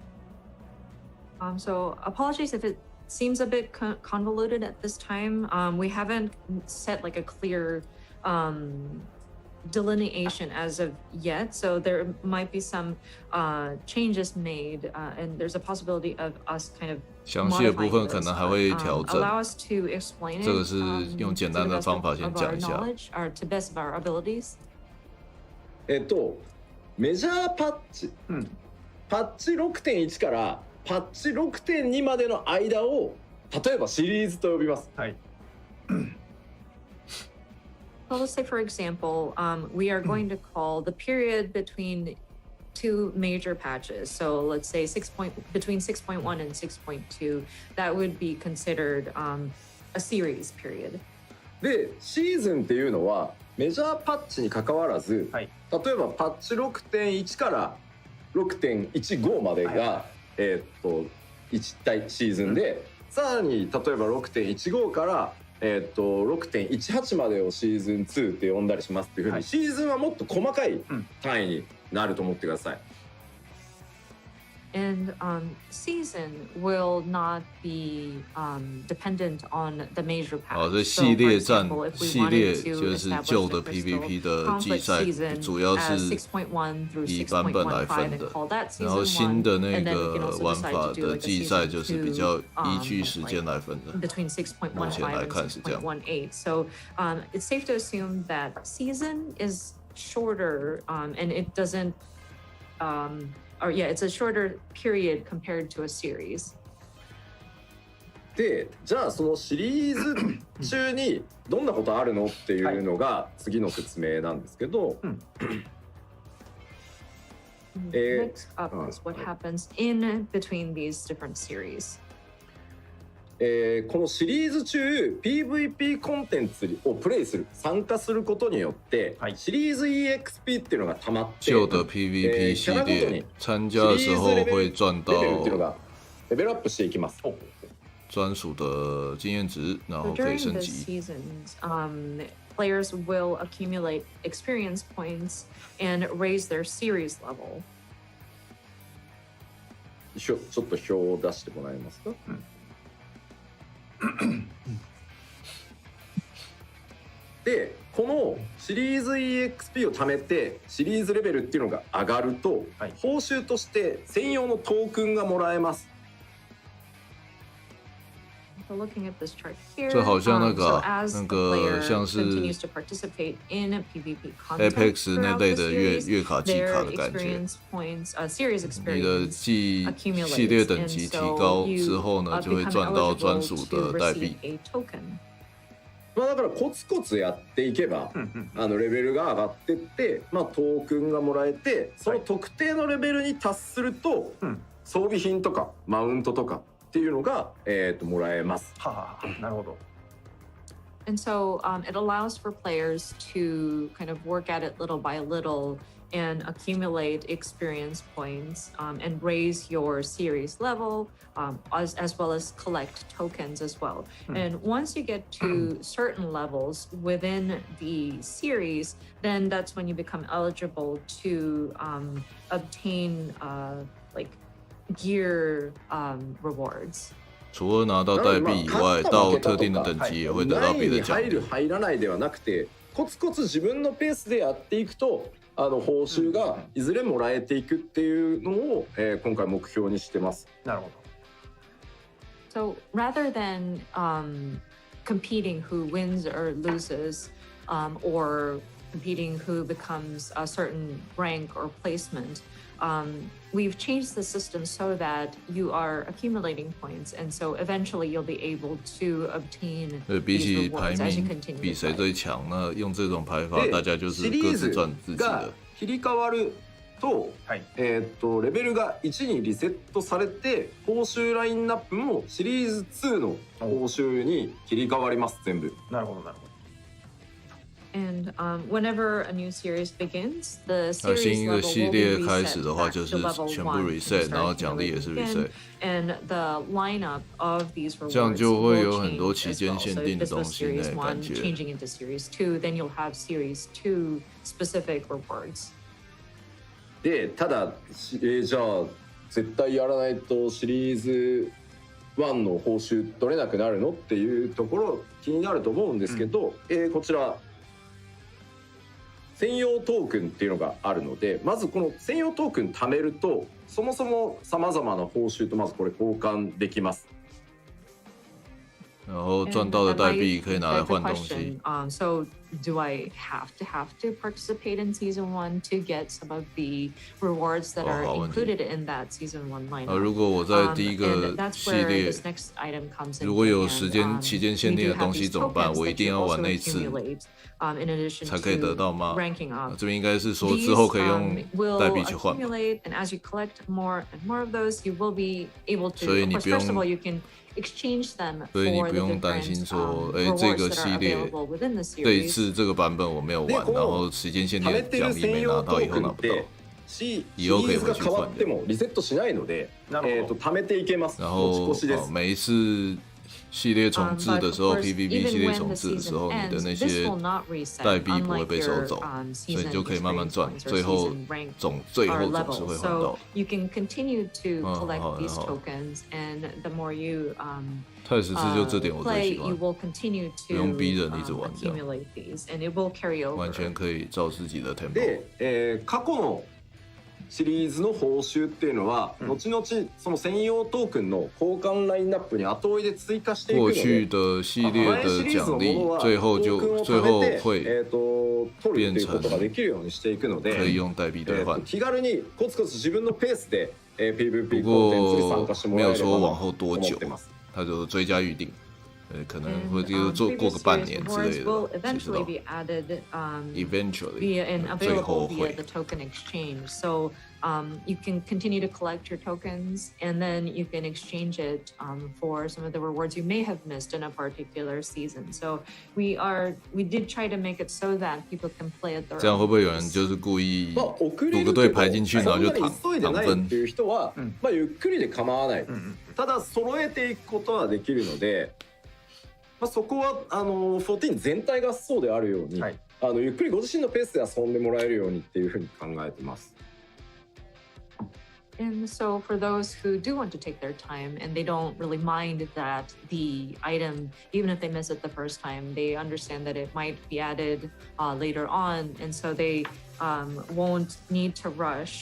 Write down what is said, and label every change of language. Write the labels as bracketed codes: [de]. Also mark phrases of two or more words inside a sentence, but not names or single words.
[en] So apologies if it seems a bit convoluted at this time. We haven't set like a clear delineation as of yet, so there might be some changes made, and there's a possibility of us kind of [zh] 详细的部分可能还会調整。 [en] allow us to explain it. [zh] 这个是用简单的方法先讲一下。 [en] To best of our abilities. [ja] メジャーパッチ、パッチ 6.1 からパッチ 6.2 までの間を例えばシリーズと呼びます。はい。 [en] Well, let's say, for example, we are going to call the period between two major patches. So let's say between 6.1 and 6.2, that would be considered a series period. [ja] で、シーズンっていうのはメジャーパッチに関わらず、例えばパッチ 6.1 から 6.15 までが、1対シーズンで、さらに例えば 6.15 から6.18 までをシーズン2って呼んだりしますっていうふうに、シーズンはもっと細かい単位になると思ってください。 [en] And season will not be dependent on the major patch. [zh] 这系列战系列就是旧的 PVP 的季赛，主要是以版本来分的。然后新的那个玩法的季赛就是比较依据时间来分的。目前来看是这样。 [en] So it's safe to assume that season is shorter, and it doesn't. It's a shorter period compared to a series. [ja] で、じゃあそのシリーズ中にどんなことあるのっていうのが次の説明なんですけど、 [en] Next up is what happens in between these different series. [ja] このシリーズ中 PVP コンテンツをプレイする参加することによって、シリーズ EXP っていうのが溜まって、 [zh] 旧的 PVP 系列参加的时候会赚到 [ja] レベルアップしていきます。 [zh] 专属的经验值，然后可以升级。 [en] Players will accumulate experience points and raise their series level. [ja] ちょっと表を出してもらえますか？で、このシリーズ EXP を貯めてシリーズレベルっていうのが上がると、報酬として専用のトークンがもらえます。 [zh] 这好像那个像是 FFX 那类的月卡季卡的感觉。你的系列等级提高之后呢，就会赚到专属的代币。 [ja] だからコツコツやっていけば、レベルが上がってって、トークンがもらえて、その特定のレベルに達すると、装備品とかマウントとかっていうのが、もらえます。なるほど。 [en] And so it allows for players to kind of work at it little by little and accumulate experience points and raise your series level as well as collect tokens as well. And once you get to certain levels within the series, then that's when you become eligible to obtain like gear rewards. [zh] 除了拿到代币以外，到特定的等級也会得到別的奖励。 [ja] 入る入らないではなくて、コツコツ自分のペースでやっていくと、報酬がいずれもらえていくっていうのを、今回目標にしてます。なるほ [en] So [ja] ど。 [en] rather than competing who wins or loses, or competing who becomes a certain rank or placement, we've changed the system so that you are accumulating points, and so eventually you'll be able to obtain [zh] 比 [en] these [zh] 起排 [en] rewards as you [zh] 名 [en] continue [zh] 比 [en] to [zh] 谁 [en] play. [zh] 最强，那用这种排法，大家就是各自赚自己的。 [ja] 切り替わると、レベルが1にリセットされて、報酬ラインナップもシリーズ2の報酬に切り替わります、全部。なるほどなるほど。 [en] And whenever a new series begins, the [zh] 那 [en] series [zh] 新一个 [en] level [zh] 系 [en] will [zh] 列 [en] be [zh] 开始的 [en] reset [zh] 话， [en] back [zh] 就 [en] to [zh] 是 [en] level [zh] 全部 [en] 1 [zh] reset， 然后 [en] start [zh] 奖励也是 [en] accumulating [zh] reset， [en] and the lineup of these [zh] 这样 [en] rewards [zh] 就会 [en] will [zh] 有很多 [en] change [zh] 期 [en] as [zh] 间 [en] well. [zh] 限 [en] So [zh] 定 [en] if [zh] 的 [en] this [zh] 东 [en] was [zh] 西 [en] series [zh] 呢， [en] 1 [zh] 感觉。 [en] changing into series 2, then you'll have series 2 specific rewards. [ja] で、ただ、じゃあ絶対やらないとシリーズ1の報酬取れなくなるのっていうところ気になると思うんですけど、こちら専用トークンっていうのがあるので、まずこの専用トークン貯めるとそもそもさまざまな報酬とまずこれ交換できます。 [zh] 然后赚到的代币可以拿来换东西。 [en] So do I have to participate in season 1 to get some of the rewards that are included in that season 1 lineup? [zh] 如果我在第一个系列，如果有时间期间限定的东西怎么办？我一定要玩那次才可以得到吗？这边应该是说之后可以用代币去换。所以你不用。所以你不用担心说，这个系列这一次这个版本我没有玩，然后时间限定的奖励没拿到，以后拿不到。以后可以回去换。 [ja] リセットしないので、貯めていけます。 [zh] 然后每一次系列重置的时候 ，PVP 系列重置的时候，你的那些代币不会被收走，所以你就可以慢慢赚，最后总是会换到。太14就这点我最喜欢，不用逼人一直玩这样，完全可以照自己的 tempo。 [ja] 過去のシリーズの報酬っていうのは、後々その専用トークンの交換ラインナップに後追いで追加していくので、 [zh] 過去的系列的奖励最後会变成可以用代币兑换。 [ja] 気軽にコツコツ自分のペースで PVP コンテンツに参加してもらえればと思ってます。 [zh] 它就追加预定，可能会做过个半年之类的，其实都 eventually 最后会。 [en] You can continue to collect your tokens, and then you can exchange it for some of the rewards you may have missed in a particular season. So we did try to make it so that people can play at their own pace. [zh] 这样会不会有人就是故意赌个队排进去，然后就躺分？ [ja] っていう人は、ゆっくりで構わない。ただ揃えていくことはできるので、そこは14全体がそうであるように、ゆっくりご自身のペースで遊んでもらえるようにっていうふうに考えてます。 [en] And so for those who do want to take their time and they don't really mind that the item, even if they miss it the first time, they understand that it might be added later on, and so they won't need to rush.